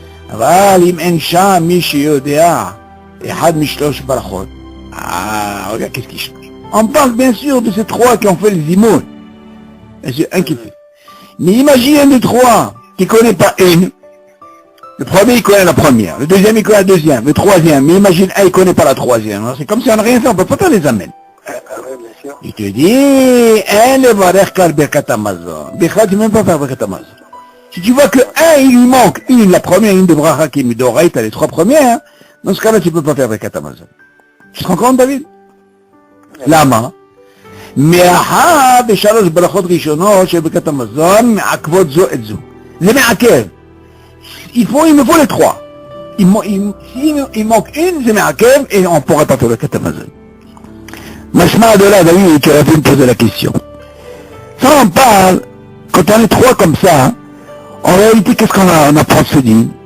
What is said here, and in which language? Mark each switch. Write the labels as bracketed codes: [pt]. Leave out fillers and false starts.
[he] אבל אם אין שם מי שיודע אחד משלוש ברכות, [fr] regarde qu'est-ce qui change. On parle bien sûr de ces 3 qui ont fait le zimoun. Et c'est un qui fait. Mais imagine un des 3 qui ne connaît pas une. Le premier, il connaît la première. Le deuxième, il connaît la deuxième. Le troisième. Mais imagine, il connaît pas la troisième. C'est comme si on n'a rien fait, on peut pas faire les amènes. Ah oui, bien sûr. Je te dis, un le varech kal birkat hamazon. Birkat, tu ne peux même pas faire birkat hamazon. Si tu vois que un, il lui manque une, la première, une de bracha qui est midoraït, t'as les trois premières, dans ce cas-là, tu peux pas faire birkat hamazon. Tu te rends compte, David? Lama. [he] מאחר בשלוש ברכות ראשונות של ברכת המזון מעכבות זו את זו. זה מעכב. [fr] Il me faut les trois. S'il manque une, c'est מעכב et on ne pourra pas faire ברכת המזון. משמע de là, David, tu aurais pu me poser la question. Ça, on parle, quand on est trois comme ça, en réalité, qu'est-ce qu'on apprend de ce dit?